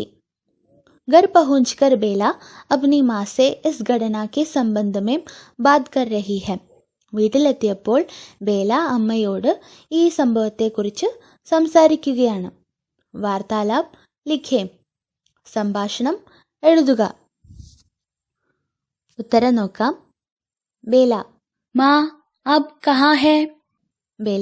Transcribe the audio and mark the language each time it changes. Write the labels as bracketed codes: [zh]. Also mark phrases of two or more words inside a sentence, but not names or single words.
[hi] घर पहुंचकर बेला अपनी माँ से इस घटना के संबंध में बात कर रही है. [ml] വീട്ടിലെത്തിയപ്പോൾ ബേല അമ്മയോട് ഈ സംഭവത്തെക്കുറിച്ച് സംസാരിക്കുകയാണ്. [hi] वार्तालाप लिखे. [ml] സംഭാഷണം എഴുതുക. ഉത്തരം നോക്കാം. ബേല. [hi] माँ अब कहाँ है? ബേല.